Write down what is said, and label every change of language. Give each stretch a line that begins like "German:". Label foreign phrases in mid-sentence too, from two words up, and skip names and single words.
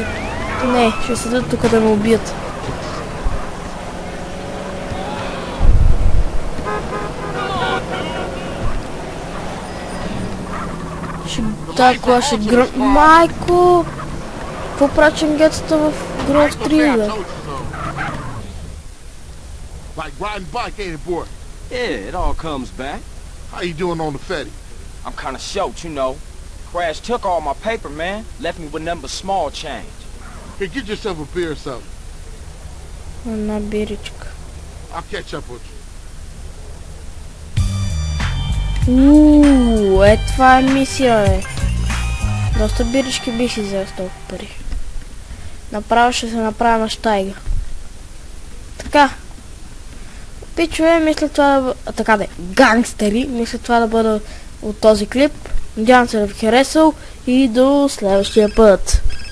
Bulgarian: Не, ще седат тук да ме убият. Тази кола ще гръм... Майко! Какво прачим гетото в Grove 3, бе?
English: Yeah, it all comes back. How you doing on the Fetty? I'm kinda short, you know. Crash took all my paper, man. Left me with nothing but small change. Hey, get yourself a beer or something.
Bulgarian: Една биричка.
English: I'll catch up with you.
Bulgarian: Това е мисия, бе. Доста бирички бих си взел с толкова пари. Направо ще се направя на щайга. Така. Пичове, мисля това да бъде... Така да е. Гангстери. Мисля това да бъде от този клип. Надявам се да ви харесал и до следващия път.